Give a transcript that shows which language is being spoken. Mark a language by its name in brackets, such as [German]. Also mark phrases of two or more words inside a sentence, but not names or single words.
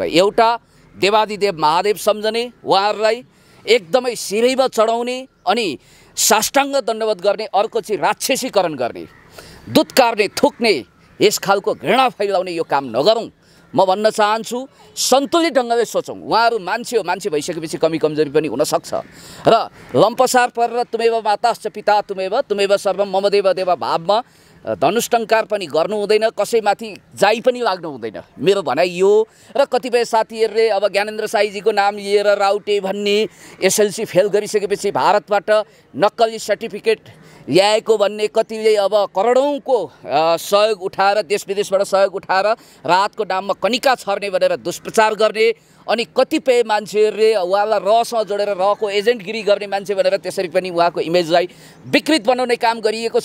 [Nepali] एउटा देवादिदेव महादेव सम्झने, उहाँहरूलाई एकदमै शिरैमा चढाउने अनि साष्टाङ्ग दण्डवत गर्ने, अर्को चाहिँ राक्षसीकरण गर्ने, दुत्कार्ने, थुक्ने, यस खालको घृणा फैलाउने यो काम नगरौँ। म भन्न चाहन्छु सन्तुलित ढङ्गले सोचौँ। उहाँहरू मान्छे हो, मान्छे भइसकेपछि कमी कमजोरी पनि हुनसक्छ र लम्पसार परेर [Sanskrit] तुमेव माताश्च पिता तुमेव सर्वम मम देव देव [Nepali] भावमा धनुष्टङ्कार पनि गर्नु हुँदैन, कसैमाथि जाइ पनि लाग्नु हुँदैन, मेरो भनाइ यो। र कतिपय साथीहरूले अब ज्ञानेन्द्र साईजीको नाम लिएर राउटे भन्ने, एसएलसी फेल गरिसकेपछि भारतबाट नक्कली सर्टिफिकेट ल्याएको भन्ने, कतिले अब करोडौँको सहयोग उठाएर देश विदेशबाट सहयोग उठाएर राहतको नाममा कनिका छर्ने भनेर दुष्प्रचार गर्ने, अनि कतिपय मान्छेहरूले उहाँलाई रहसँग जोडेर रहको एजेन्टगिरी गर्ने मान्छे भनेर त्यसरी पनि उहाँको इमेजलाई विकृत बनाउने काम गरिएको छ।